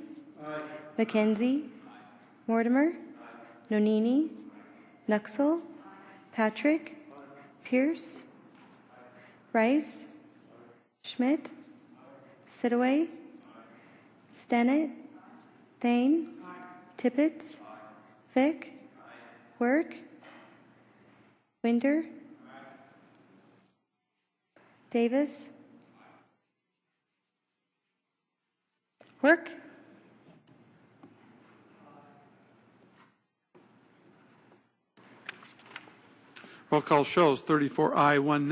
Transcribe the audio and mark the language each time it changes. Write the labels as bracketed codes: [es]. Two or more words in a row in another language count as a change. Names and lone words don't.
[en] McKenzie. Mortimer. Nonini. Nuxel. Patrick. Pierce. Rice. Schmidt. Sidaway. Stennett. Thane. Tippett. Fick. Work. Winder. Davis. Work. Roll call shows 34 aye, 1 nay.